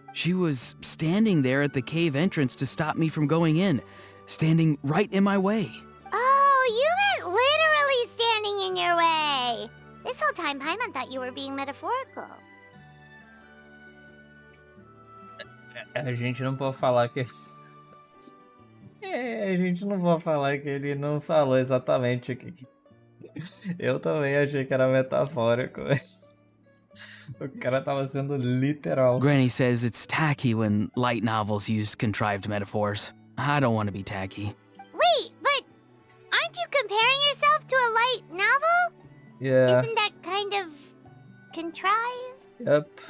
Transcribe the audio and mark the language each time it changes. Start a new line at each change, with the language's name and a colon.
English: She was standing there at the cave entrance to stop me from going in, standing right in my way. Oh, you meant literally standing in your way. This whole time, Paimon thought you were being metaphorical.
Portuguese: A gente não pode falar que... a gente não pode falar que ele não falou exatamente o que... Eu também achei que era metafórico. O cara tava sendo literal.
English: Granny says it's tacky when light novels use contrived metaphors. I don't want to be tacky. Wait, but aren't you comparing yourself to a light novel? Yeah. Isn't that kind of contrived? Yep.